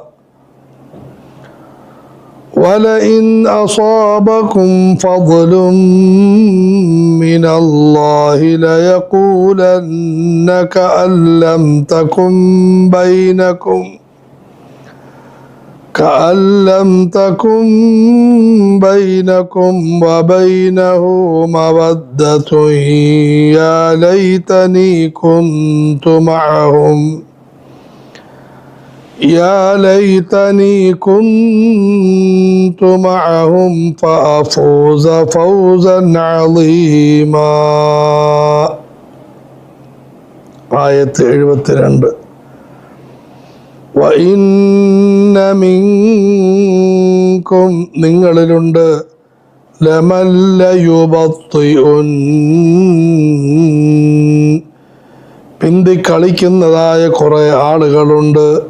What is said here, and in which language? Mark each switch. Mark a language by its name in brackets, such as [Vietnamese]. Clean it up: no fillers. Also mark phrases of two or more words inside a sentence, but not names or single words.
[Arabic] ولئن أصابكم فضل من الله ليقولن كأن لم تكن بينكم وبينه مودة يا ليتني كنت معهم فأفوز فوزا عظيما. [Malayalam] ആയത്ത് 72. [Arabic] وإن منكم [Malayalam] നിങ്ങളിലുണ്ട് [Arabic] لمن ليبطئن [Malayalam] പിന്തി കളിക്കുന്നതായ കുറെ ആളുകളുണ്ട്.